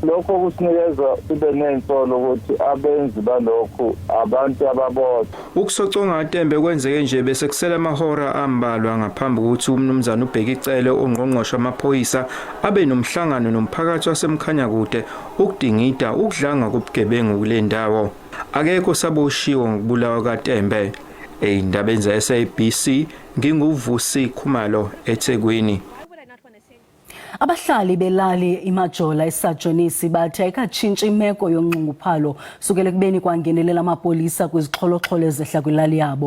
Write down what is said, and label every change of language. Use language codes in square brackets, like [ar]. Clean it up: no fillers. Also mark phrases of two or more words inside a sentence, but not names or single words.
[zu] Lokho kusinikeza sibe nensolo ukuthi abenzi balokhu abantu ababodwa. Ukusoconga kaThembe kwenzeke nje bese kusela amahora ambalwa ngaphambi kokuthi umnumzana ubheka icele ongqongqoshe amaphoyisa abe nomhlangano nomphakathi wasemkhanya kude ukudingida ukudlanga kobugebengu kule ndawo. Akekho saboshiwe ngokubulawa kaThembe. Eindabeni ze-SABC nginguvusi Khumalo eThekwini. [xh] Abahlali belali imajola esajonisi bathi ayikatshintshi imeko yonxunguphalo sukele kubeni kwangenelela amapolisa kwizixholo-xholo ezehla kwilali yabo.